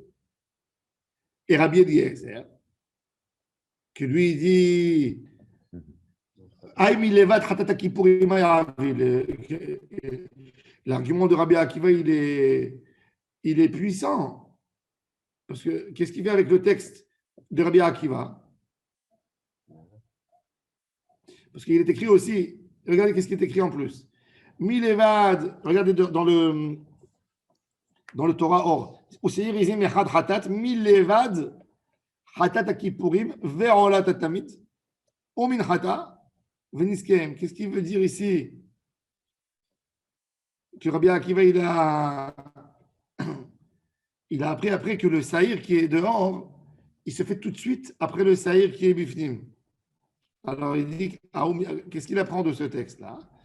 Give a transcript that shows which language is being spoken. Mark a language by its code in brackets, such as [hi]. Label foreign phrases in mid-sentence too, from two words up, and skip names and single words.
[fr] Et Rabbi Eliezer, qui lui dit, l'argument de Rabbi Akiva, il est puissant. Parce que qu'est-ce qu'il fait avec le texte de Rabbi Akiva? Parce qu'il est écrit aussi, regardez qu'est-ce qui est écrit en plus. Milevad, regardez dans le Torah Or. [he] ושעיר עזים אחד חטאת, מלבד חטאת הכפורים ועולת התמיד ומנחתה ונסכיהם. [fr] Qu'est-ce qu'il veut dire ici? Que Rabbi Akiva, il a appris après que le saïr qui est dehors, il se fait tout de suite après le saïr qui est bifnim. Alors il dit, qu'est-ce qu'il apprend de ce texte-là?